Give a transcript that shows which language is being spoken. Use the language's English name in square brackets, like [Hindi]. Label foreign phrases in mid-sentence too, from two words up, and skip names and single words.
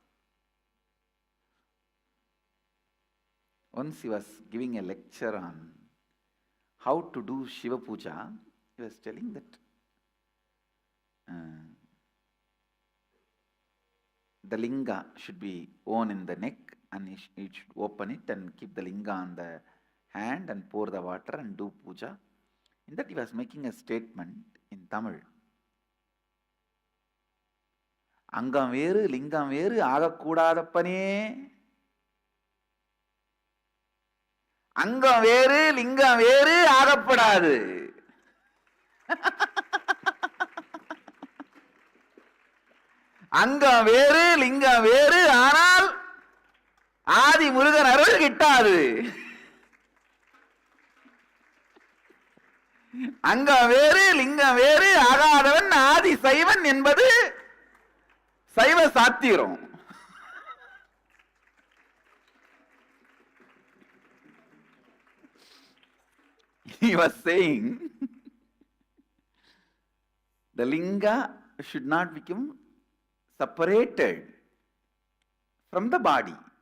[English] Once he was giving a lecture on how to do Shiva Puja, he was telling that the linga should be worn in the neck and he should open it and keep the linga on the hand and pour the water and do puja. In that he was making a statement in Tamil. [Tamil] அங்கம் வேறு, லிங்கம் வேறு, ஆகக்கூடாதப்பனே. அங்கம் வேறு, லிங்கம் வேறு, ஆகப்படாது. அங்கம் வேறு, லிங்கம் வேறு, ஆனால் ஆதி முருகன் அருள் கிட்டாது. அங்கம் வேறு, லிங்கம் வேறு, ஆகாதவன் ஆதி சைவன் என்பது சைவ சாத்திரம். [English] He was saying the linga should not become separated from the body.